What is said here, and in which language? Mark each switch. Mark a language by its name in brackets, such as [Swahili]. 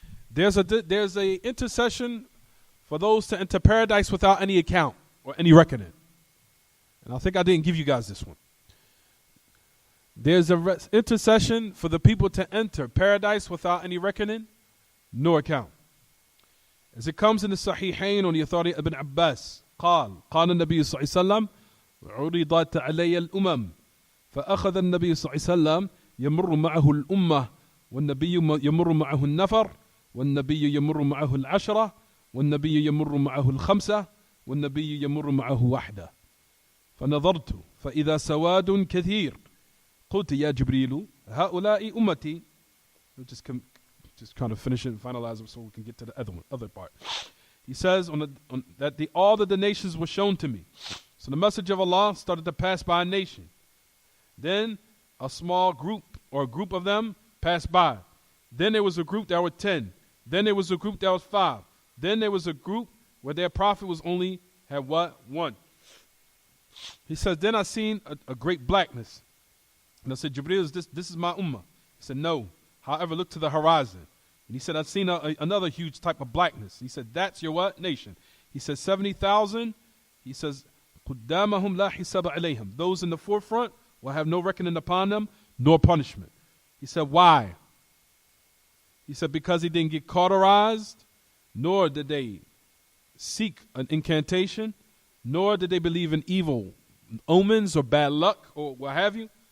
[English] There's a intercession for those to enter paradise without any account or any reckoning. And I think I didn't give you guys this one. There's a intercession for the people to enter paradise without any reckoning, no account. As it comes in the Sahihain on the authority of Ibn Abbas, [Arabic] قال النبي صلى الله عليه وسلم عرضت علي الأمم فأخذ النبي صلى الله عليه وسلم يمر معه الأمة والنبي يمر معه النفر والنبي يمر معه العشرة والنبي يمر معه الخمسة والنبي يمر معه وحده فنظرت فإذا سواد كثير قلت يا جبريل هؤلاء أمتي. [English] Just kind of finish it and finalize it so we can get to the other part. He says that all the nations were shown to me. So the message of Allah started to pass by a nation. Then a small group or a group of them passed by. Then there was a group that were 10. Then there was a group that was 5. Then there was a group where their prophet had what? 1. He says, then I seen a great blackness. And I said, Jibreel, this is my ummah. He said, no. However, look to the horizon. And he said, I've seen another huge type of blackness. He said, that's your what? Nation. He said, 70,000. He says, [Arabic] قُدَّامَهُمْ لَا حِسَابَ عَلَيْهِمْ. [English] Those in the forefront will have no reckoning upon them, nor punishment. He said, why? He said, because he didn't get cauterized, nor did they seek an incantation, nor did they believe in evil omens or bad luck or what have you.